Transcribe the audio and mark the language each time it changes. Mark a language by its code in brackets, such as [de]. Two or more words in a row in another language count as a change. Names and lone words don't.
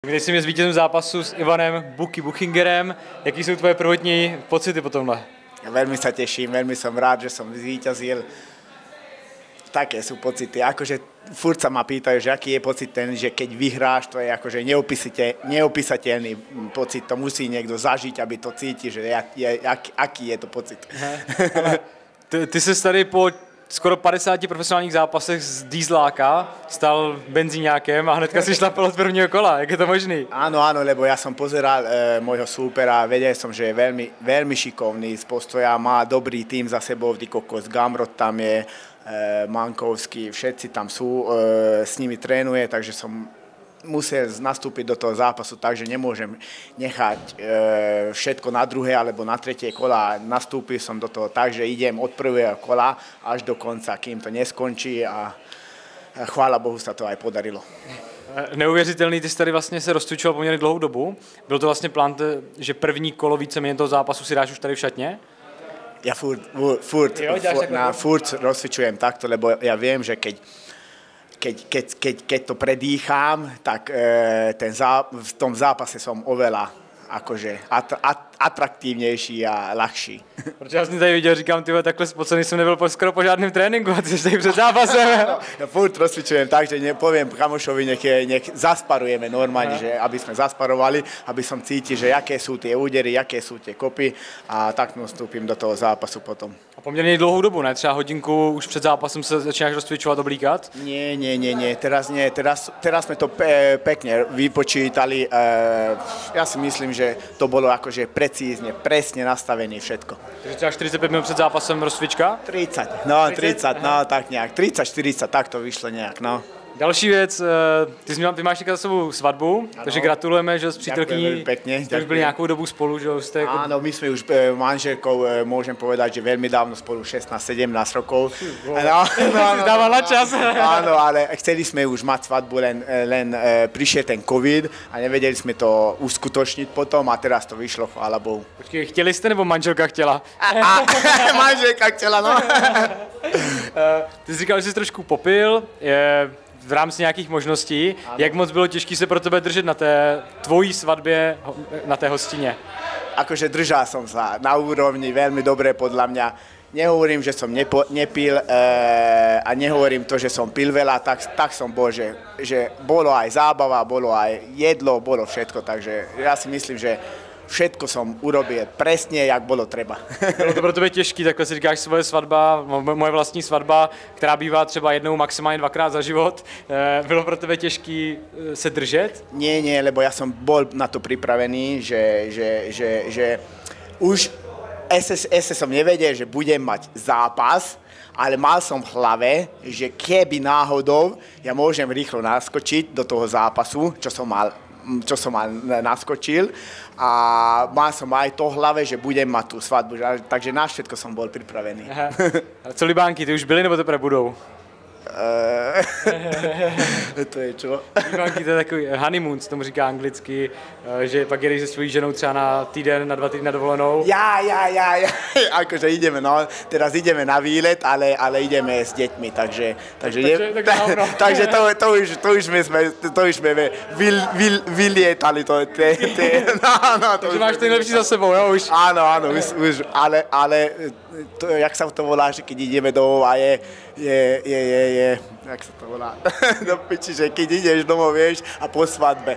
[cs] Když jsi mě s vítězem zápasu s Ivanem Buchingerem, jaký jsou tvoje prvotní pocity po tomhle? [sk] Veľmi sa teším, veľmi som rád, že som zvíťazil. Také sú pocity, akože furt sa ma pýtajú, že aký je pocit ten, že keď vyhráš, to je akože neopísateľný pocit, to musí niekto zažiť, aby to cíti, že aký je to pocit. [cs] Ty se tady po skoro 50 profesionálních zápasech z Dieseláka stal benzíňákem a hnedka si šlapal od prvního kola. Jak je to možný? [sk] Áno, lebo ja som pozeral môjho súpera, vedel som, že je veľmi šikovný z postoja, má dobrý tým za sebou, kokos, Gamrot tam je, Mankovský, všetci tam sú, s nimi trénuje, takže som musel nastúpiť do toho zápasu tak, že nemôžem nechať všetko na druhé alebo na tretie kola. Nastúpil som do toho tak, že idem od prvého kola až do konca, kým to neskončí a chvála Bohu sa to aj podarilo. [cs] Neuvěřitelný, ty jsi tady vlastně se rozcvičoval poměrně dlouhou dobu. Byl to vlastně plán, že první kolo víceméně toho zápasu si dáš už tady v šatně? [sk] Ja furt rozcvičujem takto, lebo ja viem, že keď to predýcham, tak v tom zápase som oveľa akože atraktívnejší a ľahší. [cs] Protože já jsem tady viděl, říkám, tyhle, takhle spocený jsem nebyl skoro po žádném tréninku a ty jsi tady před zápasem. [sk] Ja furt rozcvičujem tak, že poviem kamošovi, nech zasparujeme normálne, že aby sme zasparovali, aby som cítil, že jaké sú tie údery, jaké sú tie kopy a tak nastúpim do toho zápasu potom. [cs] A poměrně dlouhou dobu, ne? Třeba hodinku už před zápasem se začínáš rozcvičovat, oblíkat? [sk] Nie, teraz sme to pekne vypočítali. Ja si myslím, že to bolo akože precízne, presne nastavené všetko. [cs] Takže třeba 45 minut před zápasem rozcvička? 30, tak nějak, 30-40, tak to vyšlo nějak, no. Další věc, ty máš za sebou svatbu, ano. Takže gratulujeme, že s přítelkyní jste už byli nějakou dobu spolu, že jste... [sk] Áno, my sme už manželkou, môžem povedať, že veľmi dávno spolu, 16-17 rokov. Dávala čas. Áno, ale chceli sme už mať svatbu, len prišiel ten covid a nevedeli sme to uskutočniť potom a teraz to vyšlo, chvála Bohu. [cs] Počkej, chtěli jste nebo manželka chtěla? Manželka chtěla, no. Ty jsi říkal, že jsi trošku popil, v rámci nějakých možností. Ano. Jak moc bylo těžké se pro tebe držet na té tvojí svatbě, na té hostině? [sk] Akože držal som sa na úrovni veľmi dobre podľa mňa. Nehovorím, že som nepil a nehovorím to, že som pil veľa, tak som bol, že bolo aj zábava, bolo aj jedlo, bolo všetko, takže ja si myslím, že všetko som urobil presne, jak bolo treba. [cs] Bylo to pro tebe těžký, takhle si říkáš svoje svatba, moje vlastní svatba, která bývá třeba jednou, maximálně dvakrát za život. Bylo pro tebe těžký se držet? [sk] Nie, lebo ja som bol na to pripravený, že už ešte som nevedel, že budem mať zápas, ale mal som v hlave, že keby náhodou ja môžem rýchlo naskočiť do toho zápasu, čo som mal naskočil a mal som aj to v hlave, že budem mať tú svatbu, takže na všetko som bol pripravený. Aha. [cs] A co libánky, ty už byly nebo teprve budou? [sk] To je čo? [cs] Libánky, to je takový honeymoon, se tomu říká anglicky, že pak jedeš se svojí ženou třeba na týden, na 2 týdny na dovolenou. [sk] Ja, akože ideme, no, teraz ideme na výlet, ale ideme s deťmi, takže to už sme vylietali, [cs] Takže máš to nejlepší za sebou, jo, už? [sk] Áno, už, ale to, jak sa to volá, že keď ideme domov a je, jak sa to volá, do piči, že keď ideš domov, vieš, a po svadbe.